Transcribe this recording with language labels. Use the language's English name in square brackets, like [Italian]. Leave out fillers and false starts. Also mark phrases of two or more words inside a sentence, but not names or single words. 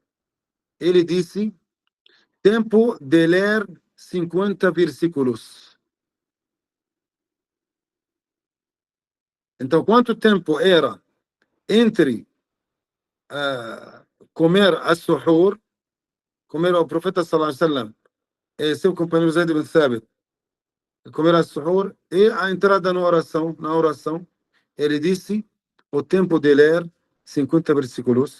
[Portuguese] Ele disse, tempo de ler 50 versículos. Então, quanto tempo era entre comer as-suhur, comer o profeta [Arabic] صلى الله عليه وسلم [Portuguese] e seu companheiro Zaid bin Thabit, comer as-suhur e a entrada na oração, ele disse o tempo de ler 50 versículos.